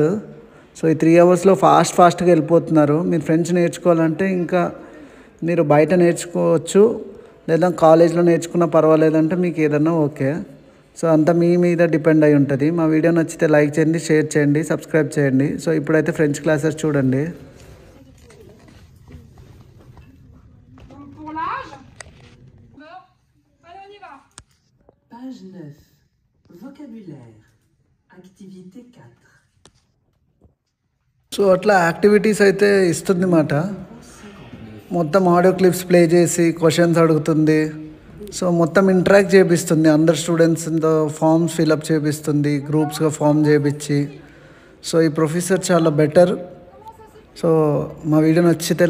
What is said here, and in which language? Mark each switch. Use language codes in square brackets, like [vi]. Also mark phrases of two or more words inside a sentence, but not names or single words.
[te] సో ఈ 3 అవర్స్లో ఫాస్ట్గా వెళ్ళిపోతున్నారు. మీరు ఫ్రెంచ్ నేర్చుకోవాలంటే ఇంకా మీరు బయట నేర్చుకోవచ్చు, లేదా కాలేజ్లో నేర్చుకున్నా పర్వాలేదంటే మీకు ఏదన్నా ఓకే. సో అంతా మీ మీద డిపెండ్ అయి ఉంటుంది. మా వీడియో నచ్చితే లైక్ చేయండి, షేర్ చేయండి, సబ్స్క్రైబ్ చేయండి. సో ఇప్పుడైతే [en] French classes [te] చూడండి. [fr] Donc pour l'âge, bon, allez on y va. Page 9. Vocabulaire. Activité 4. [te] సో అట్లా యాక్టివిటీస్ అయితే ఇస్తుంది మాట. మొత్తం [en] audio clips play [te] చేసి క్వశ్చన్స్ అడుగుతుంది. సో మొత్తం ఇంటరాక్ట్ చేపిస్తుంది. అందరు స్టూడెంట్స్తో [en] forms fill up [te] చేపిస్తుంది, గ్రూప్స్గా ఫామ్ చేపించి. సో ఈ ప్రొఫెసర్ చాలా బెటర్. సో మా వీడియో నచ్చితే లైక్ చేయండి.